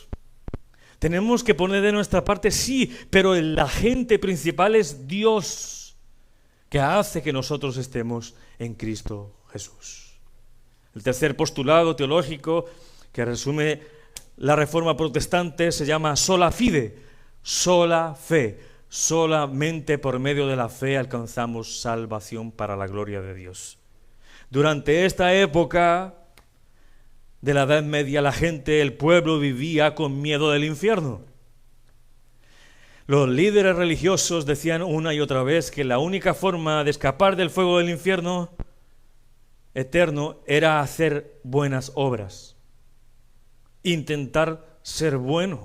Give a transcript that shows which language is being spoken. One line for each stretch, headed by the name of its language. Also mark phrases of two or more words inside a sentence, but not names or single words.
Spanish: Tenemos que poner de nuestra parte, sí, pero el agente principal es Dios, que hace que nosotros estemos en Cristo Jesús. El tercer postulado teológico que resume la Reforma protestante se llama
Latin: sola fide,
Spanish: sola fe. Solamente por medio de la fe alcanzamos salvación para la gloria de Dios. Durante esta época de la Edad Media, la gente, el pueblo vivía con miedo del infierno. Los líderes religiosos decían una y otra vez que la única forma de escapar del fuego del infierno eterno era hacer buenas obras, intentar ser bueno.